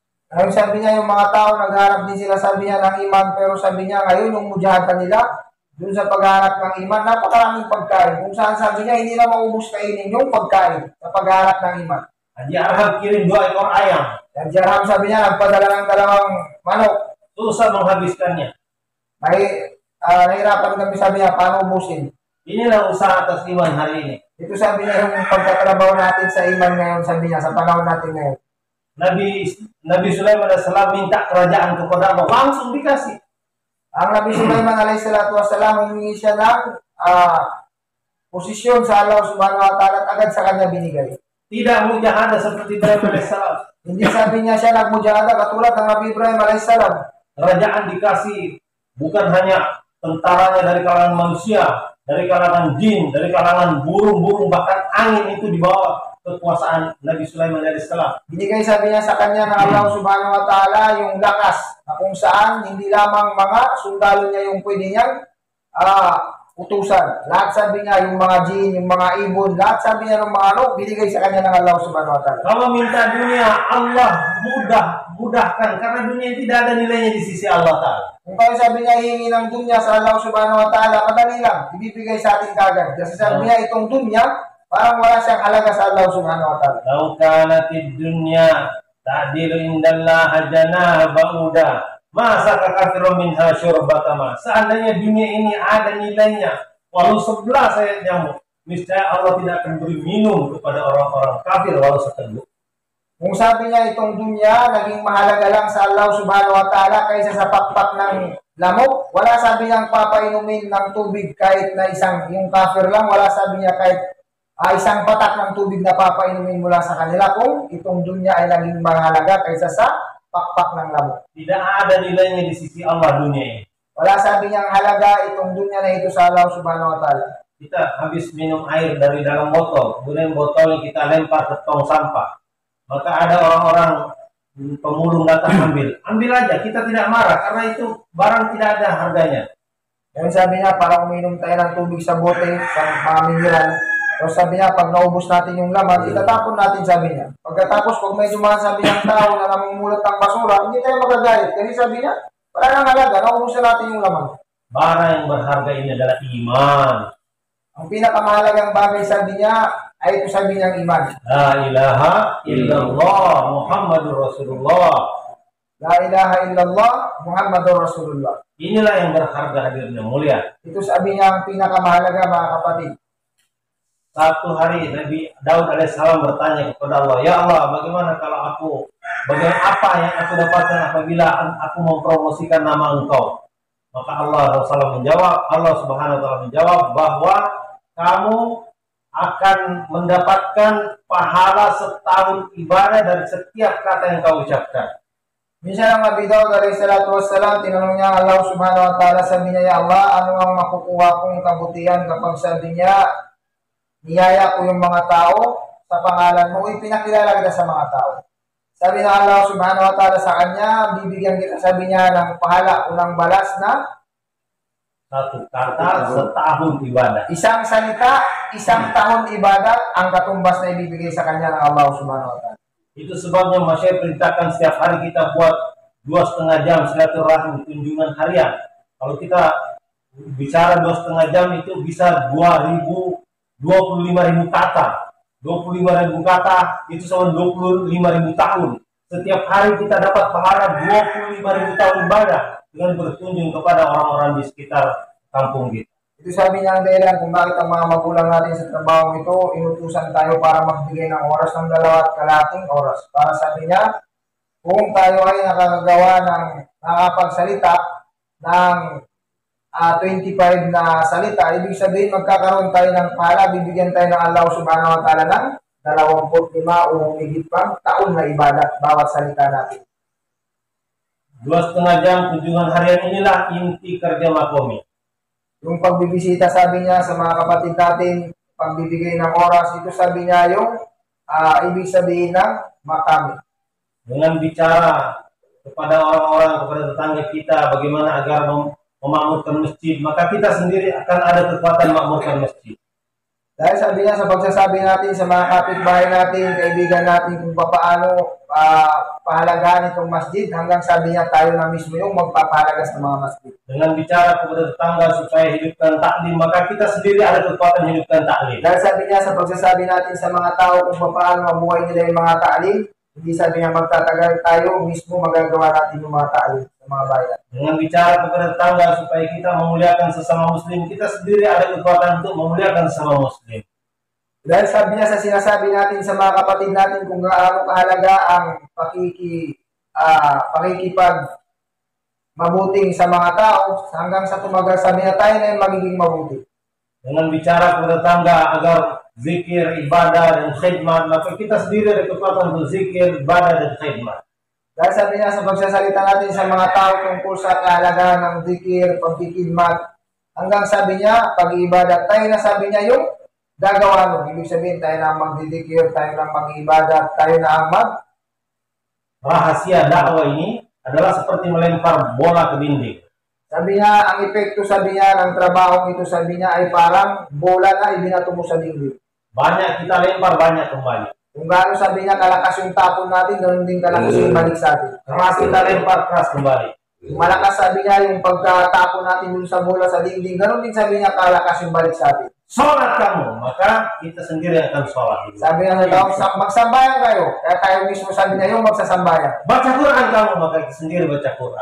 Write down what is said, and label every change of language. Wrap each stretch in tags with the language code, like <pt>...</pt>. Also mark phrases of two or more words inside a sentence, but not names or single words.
<tl>Ngayon sabi niya yung mga tao naghahanap din sila sabi niya ng iman, pero sabi niya ngayon yung mujahatan nila dun sa paghahanap ng iman, napakaraming pagkain. Kung saan sabi niya hindi na maubos kainin yung pagkain sa paghahanap ng iman.</tl> <id>Haji Arham kirim 2 ekor ayam.</id> <tl>Dan Jarham sabi niya nagpadala ng 2 manok.</tl> <id>Susah menghabiskannya.</id> <tl>Nahirapan kami sabi niya paano ubusin.</tl> <id>Inilah usaha atas iman hari ini.</id> <tl>Ito sabi niya yung pagtatrabaho natin sa iman ngayon sabi niya sa panahon natin ngayon.</tl> <id>Nabi Sulaiman alaihissalam minta kerajaan kepada Allah, langsung dikasih.</id> <tl>Ang Nabi Sulaiman</tl> <ar>عليه الصلاة والسلام</ar> <tl>humingi siya ng posisyon sa</tl> <ar>الله سبحانه وتعالى</ar> <tl>at agad sa kanya binigay.</tl> <id>Tidak mujahadah seperti Ibrahim alaihissalam.</id> <tl>Hindi sabi niya siya nagmujahada katulad ng Nabi Ibrahim alaihissalam.</tl> <id>Kerajaan dikasih bukan hanya tentaranya dari kalangan manusia, dari kalangan jin, dari kalangan burung-burung, bahkan angin itu di bawah kekuasaan Nabi Sulaiman alaihissalam.</id> <tl>Binigay sabi niya sa kanya ng</tl> <ar>الله سبحانه وتعالى</ar> <tl>yung lakas na kung saan hindi lamang mga sundalo niya yung pwede niyang utusan. Lahat sabi niya yung mga jin, yung mga ibon, lahat sabi niya ng mga binigay sa kanya ng</tl> <ar>الله سبحانه وتعالى.</ar> <id>Kalau minta dunia, Allah mudahkan karena dunia tidak ada nilainya di sisi</id> <ar>الله تعالى.</ar> <tl>Kung kaya sabi niya hihingi ng dunya sa</tl> <ar>الله سبحانه وتعالى,</ar> <tl>madali lang, ibibigay sa atin kagad. Kasi sabi niya itong dunya, parang wala siyang halaga sa</tl> <ar>الله سبحانه وتعالى. لو كانت الدنيا تعدل عند الله جناح بعوضة ما سقى كافرا منها شربة ماء.</ar> <id>Seandainya dunia ini ada nilainya walau 11 sayap nyamuk, niscaya Allah tidak akan beri minum kepada orang-orang kafir walau seteguk.</id> <tl>Kung sabi niya itong dunya naging mahalaga lang sa</tl> <ar>الله سبحانه وتعالى</ar> <tl>kaysa sa pakpak ng lamok, wala sabi niyang papainumin ng tubig kahit na yung kafir lang, wala sabi niya kahit isang patak ng tubig na papainumin mula sa kanila kung itong dunya ay naging mahalaga kaysa sa pakpak ng lamok.</tl> <id>Tidak ada nilainya di sisi Allah dunia ini.</id> <tl>Wala sabi niyang halaga itong dunya na ito sa</tl> <ar>الله سبحانه وتعالى.</ar> <id>Kita habis minum air dari dalam botol, kemudian botolnya kita lempar ke tong sampah. Maka ada orang-orang pemulung datang ambil aja, kita tidak marah karena itu barang tidak ada harganya.</id> <tl>Yan sabi niya, parang uminom tayo ng tubig sa bote, sa mga mineral. Tapos sabi niya, pag naubos natin yung laman, itatapon natin, sabi niya. Pagkatapos, pag may sabi ng tao na namumulot ng basura, hindi tayo magagalit. Kasi sabi niya, wala nang halaga, naubos na natin yung laman.</tl> <id>Barang yang berharga ini adalah iman.</id> <tl>Ang pinakamahalagang bagay, sabi niya, ay ito sabi niyang iman.</tl> <ar>لا إله إلا الله محمد رسول الله. لا إله إلا الله محمد رسول الله.</ar> <id>Inilah yang berharga hadirnya mulia.</id> <tl>Ito sabi niya ang pinakamahalaga, mga kapatid.</tl> <id>Satu hari Nabi Daud alaihissalam bertanya kepada Allah,</id> <ar>ya Allah,</ar> <id>bagaimana kalau bagaimana apa yang aku dapatkan apabila aku mempromosikan nama Engkau? Maka</id> <ar>Allah Subhanahu wa taala</ar> <id>menjawab bahwa kamu akan mendapatkan pahala setahun ibadah dari setiap kata yang kau ucapkan.</id> <tl>Minsan ang Nabi Daud</tl> <ar>عليه الصلاة والسلام,</ar> <tl>tinanong niya</tl> <ar>الله سبحانه وتعالى,</ar> <tl>sabi niya,</tl> <ar>يا الله,</ar> <tl>ano ang makukuha kong kabutihan kapag sabi niya, niyaya ko yung mga tao sa pangalan mo, ipinakilala kita sa mga tao. Sabi na</tl> <ar>الله سبحانه وتعالى</ar> <tl>sa kanya, bibigyan kita, sabi niya, ng pahala o ng balas na</tl> <id>satu kata setahun ibadah.</id> <tl>Isang salita, isang tahun ibadat ang katumbas na ibibigay sa kanya ng</tl> <ar>الله سبحانه وتعالى.</ar> <id>Itu sebabnya Masya perintahkan setiap hari kita buat 2,5 jam silaturahmi kunjungan harian. Kalau kita bicara 2,5 jam itu bisa 25.000 kata. 25.000 kata itu sama 25.000 tahun. Setiap hari kita dapat pahala 25.000 tahun ibadah dengan berkunjung kepada orang-orang di sekitar kampung kita.</id> <tl>Ito sabi niya ang dahilan kung bakit ang mga magulang natin sa trabaho ito, inutusan tayo para magbigay ng oras ng 2 oras. Para sabi niya, kung tayo ay nakakagawa ng nakapagsalita ng 25 na salita, ibig sabihin magkakaroon tayo ng pahala, bibigyan tayo ng</tl> <ar>الله سبحانه وتعالى</ar> <tl>ng 25 o higit pang taon na ibadat bawat salita natin.</tl> <id>2,5 jam kunjungan harian inilah inti kerja makomi.</id> <tl>Yung pagbibisita, sabi niya sa mga kapatid natin, pagbibigay ng oras, ito sabi niya yung ibig sabihin ng makami.</tl> <id>Dengan bicara kepada orang-orang, kepada tetangga kita, bagaimana agar memakmurkan masjid, maka kita sendiri akan ada kekuatan memakmurkan masjid.</id> <tl>Dahil sabi niya sa pagsasabi natin sa mga kapitbahay natin, kaibigan natin kung paano pahalagahan itong masjid, hanggang sabi niya tayo na mismo yung magpapahalagas ng mga masjid.</tl> <id>Dengan bicara kepada tetangga supaya hidupkan taklim, maka kita sendiri ada kekuatan hidupkan taklim.</id> <tl>Dahil sabi niya sa pagsasabi natin sa mga tao kung paano mabuhay nila yung mga ta'lim, hindi sabi niya magtatagal tayo, mismo magagawa natin yung mga ta'lim sa mga bayan.</tl> <id>Dengan bicara kepada tetangga supaya kita memuliakan sesama muslim, kita sendiri ada kekuatan untuk memuliakan sesama muslim.</id> <tl>Dahil sabi niya sa sinasabi natin sa mga kapatid natin kung gaano kahalaga ang pakikipag mabuting sa mga tao, hanggang sa tumagal sabi niya tayo na yung magiging mabuti.</tl> <id>Dengan bicara kepada tetangga agar zikir, ibadah, dan khidmat, maka kita sendiri ada kekuatan untuk zikir, ibadah, dan khidmat.</id> <tl>Dahil sabi niya sa pagsasalita natin sa mga tao tungkol sa kahalagahan ng zikir, pagkikidmat, hanggang sabi niya, pag-iibadat, tayo na sabi niya yung gagawa nun. Ibig sabihin, tayo na ang magdidikir, tayo na ang mag-iibadat, tayo na ang</tl> <id>Rahasia dakwah ini adalah seperti melempar bola ke dinding.</id> <tl>Sabi niya, ang epekto sabi niya ng trabaho ito sabi niya ay parang bola na ibinato mo sa dingding.</tl> <id>Banyak kita lempar, banyak kembali.</id> <tl>Kung gaano sabi niya kalakas yung tapon natin, ganoon din kalakas yung balik sa atin.</tl> <id>Keras kita lempar, keras kembali.</id> <tl>Kung malakas sabi niya yung pagkatapon natin dun sa bola sa dingding, ganoon din sabi niya kalakas yung balik sa atin.</tl> <id>Sholat kamu, maka kita sendiri akan sholat.</id> <tl>Sabi niya sa tao, magsambayan kayo. Kaya tayo mismo sabi niya yung magsasambayan.</tl> <id>Baca Quran kamu, maka kita sendiri baca Quran.</id>